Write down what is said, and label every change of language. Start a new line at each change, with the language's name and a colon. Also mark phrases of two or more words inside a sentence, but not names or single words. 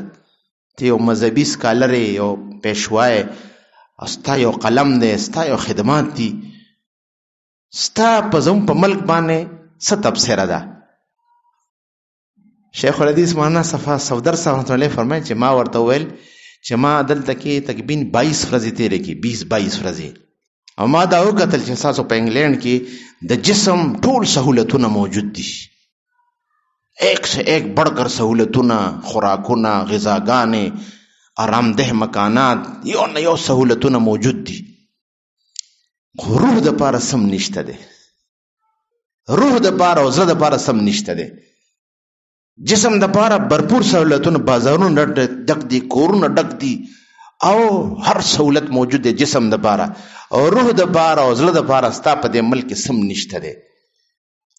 Pashto: ته یو مذهبي سکالر یې، یو پیشوا یې، او ستا یو قلم دی، ستا یو خدمات دي، ستا په زموږ په ملک باندې څه تبصره ده؟ شیخ الحدیث مولانا صفدر صاحب رحمت الله فرمایي چې ما ورته وویل چې ما دلته کې تقریبا 22 ورځې تېرې کړي، 22 ورځې، او ما دا وکتل چې ستاسو په انګلینډ کې د جسم ټول سهولتونه موجود دي،
Urdu: ایک سے ایک بڑھ کر
Pashto: سہولتونه، خوراکونه، غذاګانې، آرامده مکانات، یو نه یو سهولتونه موجود دي، خو روح د پاره سم نشته دی. روح د پاره او زړه د پاره سم نشته دی. جسم د پاره برپور سہولتونه، بازارونه ډک دي، کورونه ډک دي، او هر سہولت موجود دی جسم د پاره، او روح د پاره او زړه د پاره ستا په دې ملک سم نشته دی.